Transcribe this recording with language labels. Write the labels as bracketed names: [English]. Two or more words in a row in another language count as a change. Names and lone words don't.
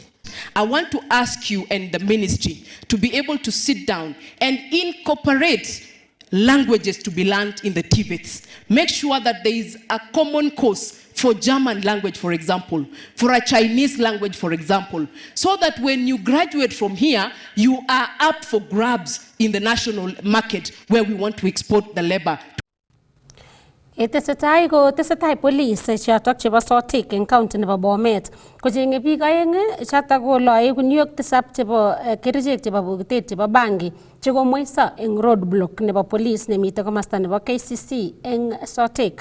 [English] I want to ask you and the ministry to be able to sit down and incorporate languages to be learned in the TVETs. Make sure that there is a common course for German language, for example, for a Chinese language, for example, so that when you graduate from here, you are up for grabs in the national market where we want to export the labor. [Kalenjin] Tesetai police chotok chebo Sotik eng county nebo Bomet kochenge biik aeng chotok koloe kuniok 7 chebo kerichek chebo bokitet chebo bangi chekomweiso eng roadblock nebo police nemite komasta nebo KCC eng Sotik.